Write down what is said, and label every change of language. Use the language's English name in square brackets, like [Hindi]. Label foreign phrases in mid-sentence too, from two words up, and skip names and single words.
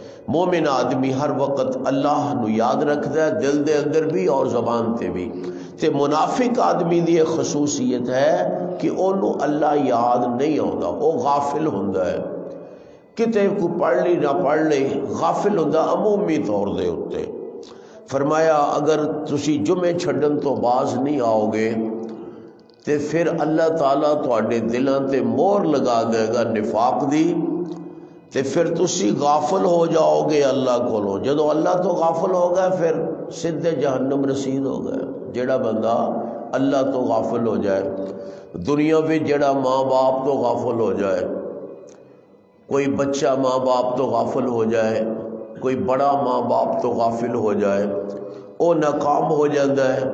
[Punjabi] مومن آدمی ہر وقت اللہ نو یاد رکھتا ہے، دل دے اندر بھی اور زبان تے بھی. تے منافق آدمی دی ایک خصوصیت ہے کہ انہوں اللہ یاد نہیں آتا، وہ غافل ہوندا ہے، کتے کو پڑھ لی نہ پڑھ لی، غافل ہوندا عمومی طور دے اتے. فرمایا اگر تسی جمعے چھڈن تو باز نہیں آؤ گے تے پھر اللہ تعالیٰ تواڈے دلاں تے مور لگا دے گا نفاق دی، تے پھر تسی غافل ہو جاؤ گے اللہ کولوں. جدو اللہ تو غافل ہو گئے پھر سدھے جہنم رسید ہو گئے. [Urdu] جڑا بندہ اللہ تو غافل ہو جائے، دنیا میں جڑا ماں باپ تو غافل ہو جائے، کوئی بچہ ماں باپ تو غافل ہو جائے، کوئی بڑا ماں باپ تو غافل ہو جائے، وہ ناکام ہو جاتا ہے.